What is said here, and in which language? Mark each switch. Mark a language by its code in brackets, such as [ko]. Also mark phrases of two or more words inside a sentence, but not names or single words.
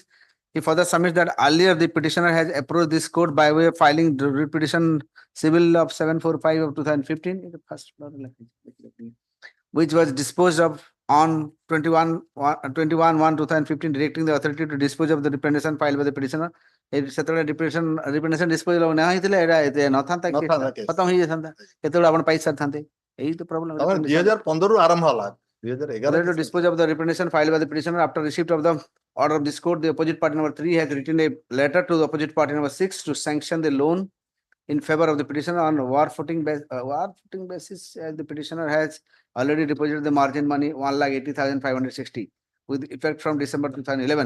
[en] He further submits that earlier the petitioner has approached this court by way of filing the writ petition civil of 745 of 2015, which was disposed of on 21/1/2015, directing the authority to dispose of the representation filed by the petitioner. [or] ସେତେବେଳେ [en] representation dispose of [or] ନାହିଁ ଥିଲେ ଏଟା ନଥାନ୍ତା ଖତମ ହେଇଯାଇଥାନ୍ତା କେତେବେଳେ ଆପଣ ପାଇ ସାରିଥାନ୍ତେ ଏଇ ତ ପ୍ରୋବ୍ଲେମ 2015 ରୁ ଆରମ୍ଭ ହେଲା 2011 [en] to dispose of the representation filed by the petitioner after receipt of the order of this court. The opposite party number 3 has written a letter to the opposite party number 6 to sanction the loan in favor of the petitioner on war footing basis. The petitioner has already deposited the margin money 1,80,560 with effect from December 2011.